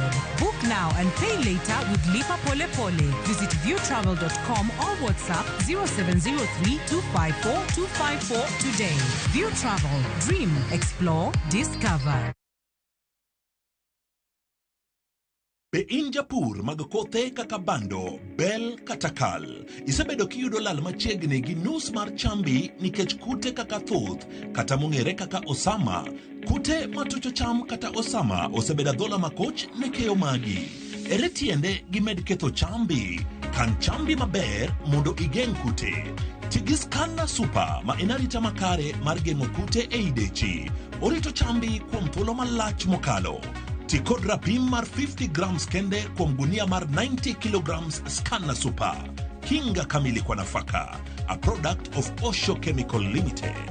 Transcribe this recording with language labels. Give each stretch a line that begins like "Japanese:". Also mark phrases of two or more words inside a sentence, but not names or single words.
English: Book now and pay later with Lipa Pole Pole. Visit viewtravel.com or WhatsApp 0703 254 254 today. View Travel. Dream, explore, discover.
Luo (Kenya and Tanzania): Be in japur mag kothe kaka bando, bel kata kal. Isebedo kiyudo lal machiegni gi nus mar chambi nikech kute kaka thuth kata mong'ere kaka osama. Kute matucho cham kata osama osebedo dhola makoch ne keyo magi. Ere tiende gimed ketho chambi. Kan chambi maber mondo igeng kute. Tigi Scanner Super ma enarita makare mar geng'o kute ei dechi. Orito chambi kuom thuolo malach mokalo. Tikod rapim mar 50 grams kende kuom gunia mar 90 kilograms Scanner Super.
Swahili: Kinga kamili kwa nafaka.
English: A product of Osho Chemical Limited.